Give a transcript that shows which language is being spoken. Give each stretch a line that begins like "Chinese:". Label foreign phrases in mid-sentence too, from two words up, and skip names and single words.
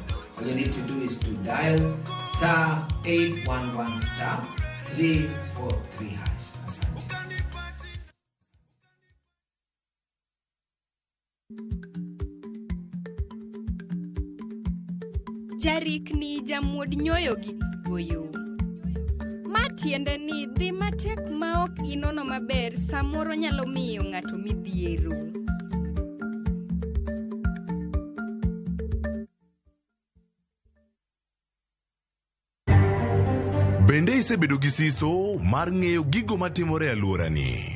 English: All you need to do is to dial *811 *343#.
Swahili: Asante.
Luo (Kenya and Tanzania): Jarik ni jamuod nyoyo gi goyo. Matiende ni dhi matek maok inono maber samoro nyalo miyo ng'ato midhiero. Bende isebedo gi siso mar ng'eyo gigo matimore e alworani.